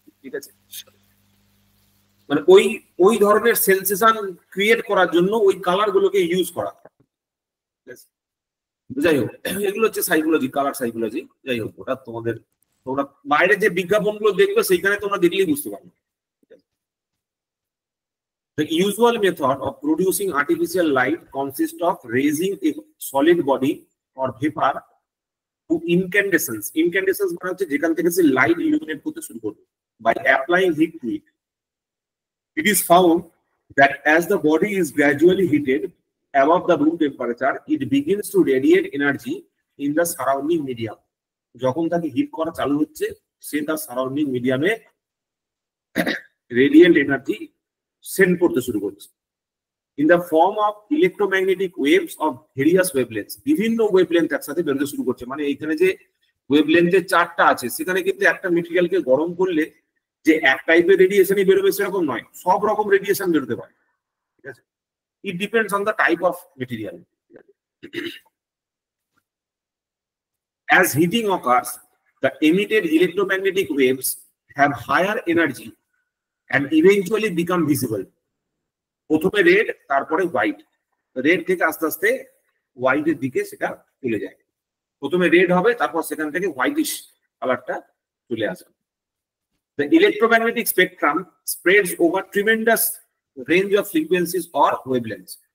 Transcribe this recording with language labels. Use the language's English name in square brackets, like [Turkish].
[Bangla] ঠিক আছে, মানে ওই ওই ধরনের সেন্সেশন ক্রিয়েট করার জন্য ওই কালার গুলোকে ইউজ করা হয়। যাই হোক, এগুলো হচ্ছে সাইকোলজি, কালার সাইকোলজি। যাই হোক, ওটা তোমাদের, তোমরা বাইরে যে বিজ্ঞাপনগুলো দেখবে সেইখানে তোমরা দেখলেই বুঝতে পারবে। [English] The usual method of producing artificial light consists of raising a solid body or vapor to incandescence. [Bangla] Incandescence মানে হচ্ছে যেখান থেকে সে লাইট ইলুমিনেট করতে শুরু করবে, [English] by applying heat to it. It is found that as the body is gradually heated above the room temperature, it begins to radiate energy in the surrounding medium. [Bangla] যখন তাকে hit করা চালু হচ্ছে, সে তার surrounding মিডিয়ামে রেডিয়েন্ট এনার্জি সেন্ড করতে শুরু করছে, [English] In the form of electromagnetic waves of various wavelengths. [Bangla] বিভিন্ন ওয়েভলেন্থ একসাথে বেরোতে শুরু করছে। মানে এখানে যে ওয়েভলেন্থের চারটা আছে, সেখানে কিন্তু একটা মেটেরিয়ালকে গরম করলে যে এক টাইপের রেডিয়েশনই বেরোবে সেরকম নয়, সব রকম রেডিয়েশন বেরোতে পারে। ঠিক আছে, [English] It depends on the type of material. As heating occurs, the emitted electromagnetic waves have higher energy and eventually become visible. [Bangla] প্রথমে রেড, তারপরে হোয়াইট, রেড থেকে আস্তে আস্তে হোয়াইটের দিকে সেটা চলে যায়। প্রথমে রেড হবে, তারপর সেখান থেকে হোয়াইটিশ কালারটা চলে আসে। [English] The electromagnetic spectrum spreads over tremendous range of frequencies or wavelengths.